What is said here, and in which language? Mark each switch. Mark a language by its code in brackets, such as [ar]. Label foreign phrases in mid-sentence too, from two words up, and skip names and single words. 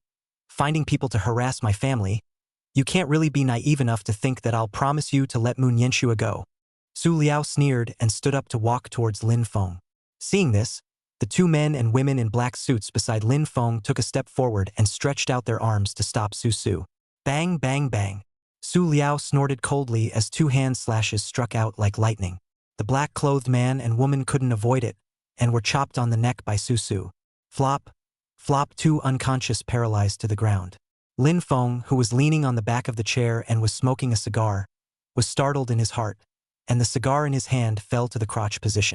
[en] Finding people to harass my family. You can't really be naive enough to think that I'll promise you to let Mu Nianxue go. Su Liao sneered and stood up to walk towards Lin Feng. Seeing this, the 2 men and women in black suits beside Lin Feng took a step forward and stretched out their arms to stop Su Su. Bang, bang, bang. Su Liao snorted coldly as 2 hand slashes struck out like lightning. The black-clothed man and woman couldn't avoid it and were chopped on the neck by Su Su. Flop, flop, 2 unconscious, paralyzed to the ground. Lin Feng, who was leaning on the back of the chair and was smoking a cigar, was startled in his heart, and the cigar in his hand fell to the crotch position.